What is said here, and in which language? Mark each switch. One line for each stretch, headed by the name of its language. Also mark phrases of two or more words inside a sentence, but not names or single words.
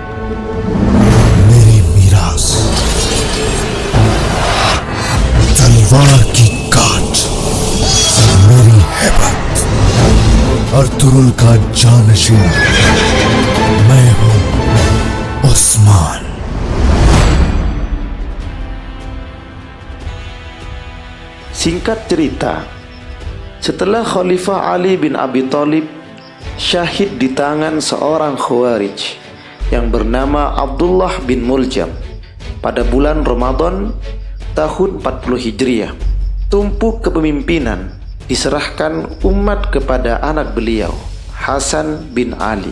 Hindi: तलवार की काट मेरी हैबत, अर्तुरुल का जानशीन मैं हूं उस्मान।
Indonesian: Singkat cerita, setelah Khalifah Ali bin Abi Thalib syahid di tangan seorang Khawarij yang bernama Abdullah bin Muljam pada bulan Ramadan tahun 40 Hijriah, tumpuk kepemimpinan diserahkan umat kepada anak beliau, Hasan bin Ali.